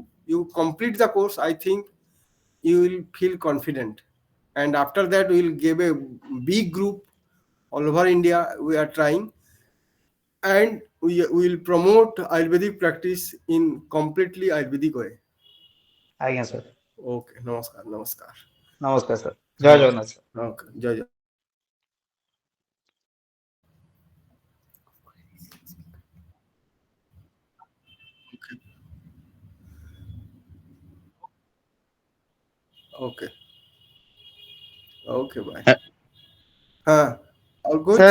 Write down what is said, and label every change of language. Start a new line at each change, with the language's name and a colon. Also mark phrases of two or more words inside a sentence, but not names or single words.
English: You complete the course. I think you will feel confident, and after that we will give a big group all over India. We are trying, and we will promote Ayurvedic practice in completely Ayurvedic way.
Odia: ଆଜ୍ଞା ସାର୍
English: Okay,
Odia: namaskar, namaskar. ନମସ୍କାର ସାର୍ ଜୟ
English: Namaskar.
Odia: ଜଗନ୍ନାଥ ସାର୍।
English: Okay,
Odia: jai jai.
English: Okay, okay, bye. All good?